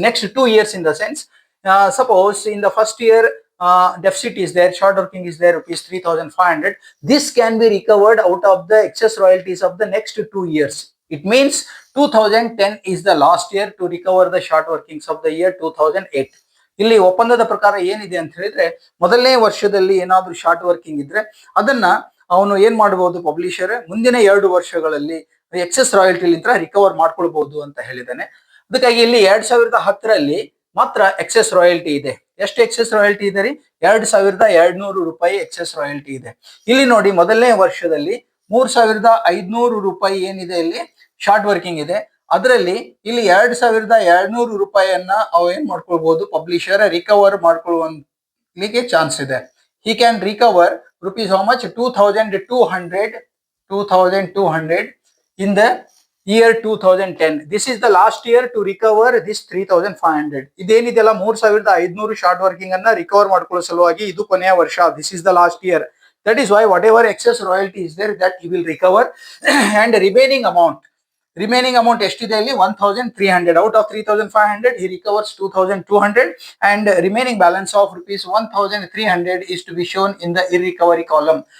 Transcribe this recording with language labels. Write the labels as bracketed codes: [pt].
[en] Next 2 years in the sense, suppose in the first year deficit is there, short working is there, rupees 3,500. This can be recovered out of the excess royalties of the next 2 years. It means 2010 is the last year to recover the short workings of the year 2008. [kn] ಇಲ್ಲಿ ಒಪ್ಪಂದದ ಪ್ರಕಾರ ಏನಿದೆ ಅಂತ ಹೇಳಿದ್ರೆ, ಮೊದಲನೇ ವರ್ಷದಲ್ಲಿ ಏನಾದ್ರೂ short working ಇದ್ರೆ ಅದನ್ನ ಅವನು ಏನ್ ಮಾಡಬಹುದು, ಪಬ್ಲಿಷರ್ ಮುಂದಿನ 2 ವರ್ಷಗಳಲ್ಲಿ ಎಕ್ಸೆಸ್ ರಾಯಲ್ಟಿಲಿಂದ ರಿಕವರ್ ಮಾಡ್ಕೊಳ್ಬಹುದು ಅಂತ ಹೇಳಿದಾನೆ. ಅದಕ್ಕಾಗಿ ಇಲ್ಲಿ 2010ರಲ್ಲಿ ಮಾತ್ರ ಎಕ್ಸೆಸ್ ರಾಯಲ್ಟಿ ಇದೆ. ಎಷ್ಟು ಎಕ್ಸೆಸ್ ರಾಯಲ್ಟಿ ಇದೆ ರೀ? 2,200 ರೂಪಾಯಿ ಎಕ್ಸೆಸ್ ರಾಯಲ್ಟಿ ಇದೆ. ಇಲ್ಲಿ ನೋಡಿ, ಮೊದಲನೇ ವರ್ಷದಲ್ಲಿ 3,500 ರೂಪಾಯಿ ಏನಿದೆ ಇಲ್ಲಿ ಶಾರ್ಟ್ ವರ್ಕಿಂಗ್ ಇದೆ. ಅದರಲ್ಲಿ ಇಲ್ಲಿ 2,200 ರೂಪಾಯಿಯನ್ನ ಅವ ಏನ್ ಮಾಡ್ಕೊಳ್ಬಹುದು, ಪಬ್ಲಿಷರ್ ರಿಕವರ್ ಮಾಡ್ಕೊಳ್ಳುವಲಿಕ್ಕೆ ಚಾನ್ಸ್ ಇದೆ. [en] He can recover rupees how much? 2,200 in the year 2010. This is the last year to recover this 3500. [kn] ಇದೇನಿದೆಲ್ಲ 3500 short working ಅನ್ನ ರಿಕವರ್ ಮಾಡ್ಕೊಳ್ಳೋ ಸಲುವಾಗಿ ಇದು ಕೊನೆಯ ವರ್ಷ. [en] This is the last year. That is why whatever excess royalty is there, that he will recover. And remaining amount [kn] ಎಷ್ಟಿದೆ ಇಲ್ಲಿ [en] 1300. Out of 3500 he recovers 2200, and remaining balance of rupees 1300 is to be shown in the irrecovery column.